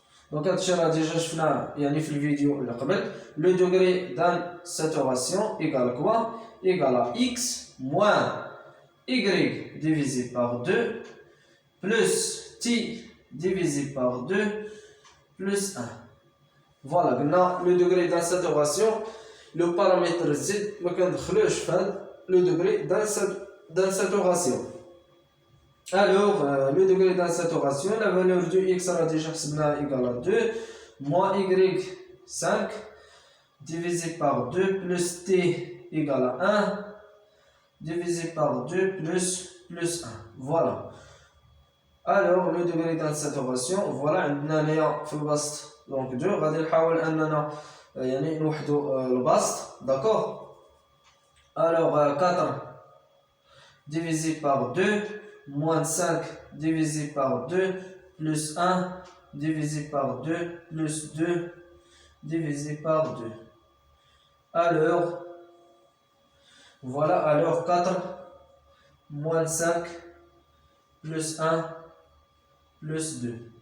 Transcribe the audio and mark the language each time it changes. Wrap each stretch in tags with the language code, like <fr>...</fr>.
<ar>Donc, هادشي راه ديجا شفناه يعني في الفيديو اللي قبل.</ar> <fr>Le degré d'insaturation égale quoi? Égale à x moins y divisé par 2 plus t divisé par 2 plus 1. Voilà,</fr> <ar>قلنا</ar> <fr>le degré d'insaturation, le paramètre z</fr> <ar>ما كندخلوش في</ar> <fr>le degré d'insaturation. Alors, le degré d'insaturation, la valeur de x sera déjà égale à 2, moins y 5, divisé par 2, plus t égale à 1, divisé par 2, plus 1. Voilà. Alors, le degré d'insaturation, voilà,</fr> <ar>عندنا في البسط</ar> <fr>donc 2,</fr> <ar>غادي نحاول أننا يعني نوحدو البسط,</ar> <fr>d'accord. Alors, 4 divisé par 2, moins 5 divisé par 2, plus 1 divisé par 2, plus 2 divisé par 2. Alors, voilà, alors 4 moins 5 plus 1 plus 2.</fr>